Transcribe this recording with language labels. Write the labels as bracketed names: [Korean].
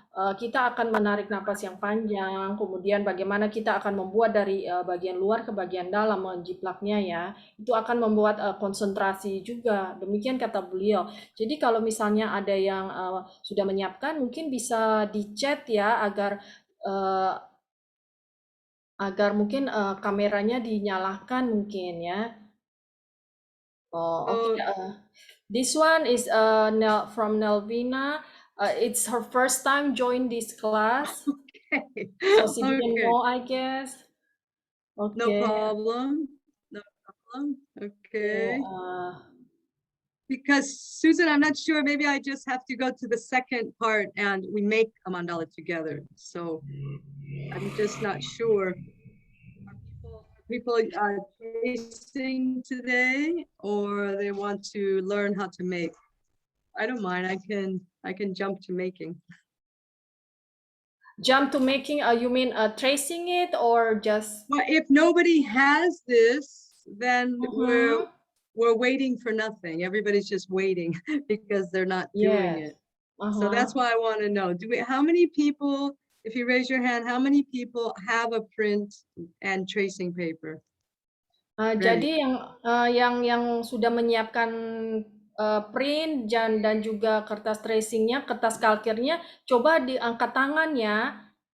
[Indonesian] Kita akan menarik napas yang panjang, kemudian bagaimana kita akan membuat dari bagian luar ke bagian dalam menjiplaknya ya, itu akan membuat konsentrasi juga, demikian kata beliau. Jadi kalau misalnya ada yang sudah menyiapkan, mungkin bisa di chat ya, agar mungkin kameranya dinyalakan mungkin ya. [English] Okay. This one is from Nelvina. It's her first time join this class. Okay. So she didn't Okay. know, I guess. Okay. No problem. No problem. Okay. Because Susan, I'm not sure, maybe I just have to go to the second part and we make a mandala together. So I'm just not sure. Are people tracing today, or they want to learn how to make? I don't mind. I can jump to making. Jump to making, you mean tracing it or just? Well, if nobody has this, then we're waiting for nothing. Everybody's just waiting because they're not doing it. So that's why I want to know, how many people, if you raise your hand, how many people have a print and tracing paper? [Indonesian] Jadi yang sudah menyiapkan print dan juga kertas tracingnya, kertas kalkirnya, coba diangkat tangan ya.